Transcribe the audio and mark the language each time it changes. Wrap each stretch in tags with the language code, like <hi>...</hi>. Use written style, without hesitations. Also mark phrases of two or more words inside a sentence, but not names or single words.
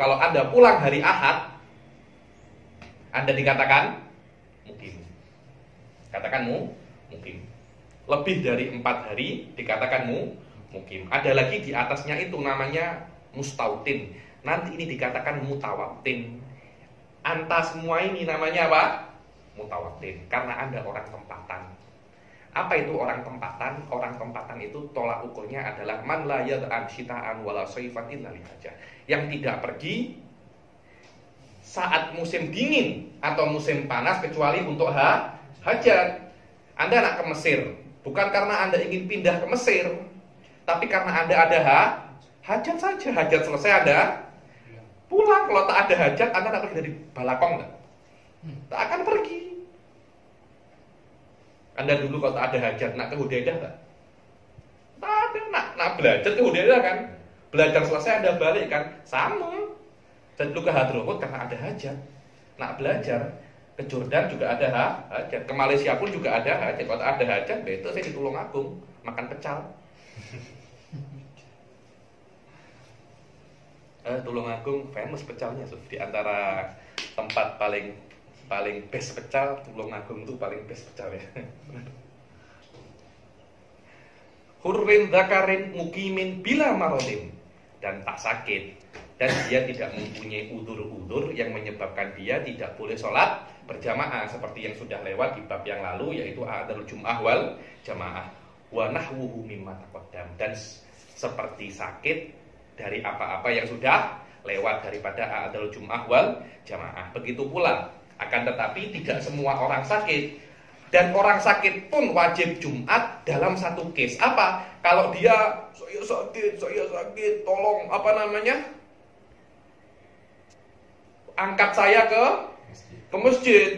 <id>Kalau Anda pulang hari Ahad, Anda dikatakan mukim. Katakan mukim. Lebih dari 4 hari dikatakan mukim. Ada lagi di atasnya itu namanya mustautin. Nanti ini dikatakan mutawatin. Anta semua ini namanya apa? Mutawatin. Karena Anda orang tempatan. Apa itu orang tempatan? Orang tempatan itu tolak ukurnya adalah</id> <ar>من لا يظعن شتاء ولا صيفا إلا لحاجة.</ar> <id>Yang tidak pergi saat musim dingin atau musim panas kecuali untuk hajat. Anda nak ke Mesir, Bukan karena Anda ingin pindah ke Mesir, tapi karena Anda ada hajat saja. Hajat selesai Anda pulang. Kalau tak ada hajat, Anda tak pergi dari Balakong enggak? Tak akan pergi. Anda dulu kalau tak ada hajat, nak ke Hudaidah enggak? Tak ada, nak belajar ke Hudaidah kan? Belajar selesai Anda balik kan? Sama. Dan dulu ke Hadramut karena ada hajat. Nak belajar ke Jordan juga ada hajat. Ke Malaysia pun juga ada hajat. Kalau tak ada hajat, betul saya di Tulungagung makan pecel. Tulungagung famous pecelnya, di antara tempat paling best pecel, Tulungagung itu paling best pecel ya.</id> <ar>حر ذكر مقيم بلا مرض,</ar> <id>dan tak sakit, dan dia tidak mempunyai udzur-udzur yang menyebabkan dia tidak boleh sholat berjamaah, seperti yang sudah lewat di bab yang lalu, yaitu</id> <ar>عذر الجمعة والجماعة ونحوه مما تقدم,</ar> <id>dan seperti sakit dari apa-apa yang sudah lewat daripada</id> <ar>عذر الجمعة والجماعة.</ar> <id>Begitu pula, akan tetapi tidak semua orang sakit. Dan orang sakit pun wajib Jumat dalam satu case. Apa? Kalau dia saya sakit, tolong angkat saya ke masjid.</id>